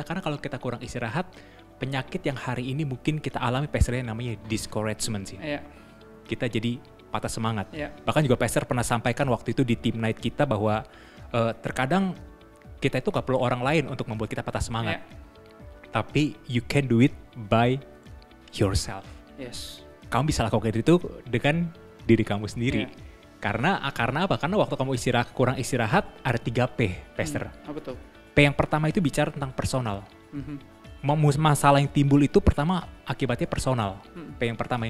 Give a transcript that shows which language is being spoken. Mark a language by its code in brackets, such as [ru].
[id] Karena kalau kita kurang istirahat, penyakit yang hari ini mungkin kita alami Pastor namanya discouragement sih. Kita jadi patah semangat. Bahkan juga Pastor pernah sampaikan waktu itu di team night kita bahwa terkadang kita itu gak perlu orang lain untuk membuat kita patah semangat. [en] Tapi you can do it by yourself. [id] Kamu bisa lakukan itu dengan diri kamu sendiri. Karena apa? Karena waktu kamu kurang istirahat ada 3P, Pastor. Betul. P yang pertama itu bicara tentang personal. Masalah yang timbul itu pertama akibatnya personal. P yang pertama.